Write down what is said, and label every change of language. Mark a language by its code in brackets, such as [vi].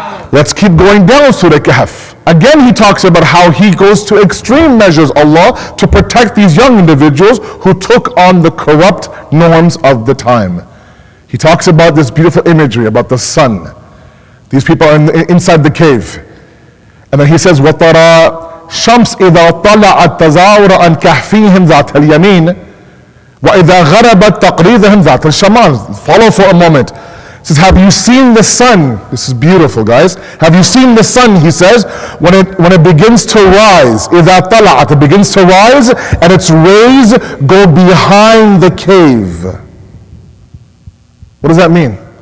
[en] Let's keep going down Surah Kahf. Again, he talks about how he goes to extreme measures, Allah, to protect these young individuals who took on the corrupt norms of the time. He talks about this beautiful imagery about the sun. These people are inside the cave. [ar] And then he says, وَتَرَى شَمْسْ إِذَا طَلَعَتْ تَزَاوَرَ عَنْ كَهْفِيهِمْ ذَاتَ الْيَمِينِ وَإِذَا غَرَبَتْ تَقْرِيضَهُمْ ذَاتَ الشَّمَالِ. [en] Follow for a moment. He says, have you seen the sun? This is beautiful, guys. Have you seen the sun, he says, when it begins to rise, [ar] إِذَا طَلَعَتْ, [en] it begins to rise, and its rays go behind the cave. What does that mean?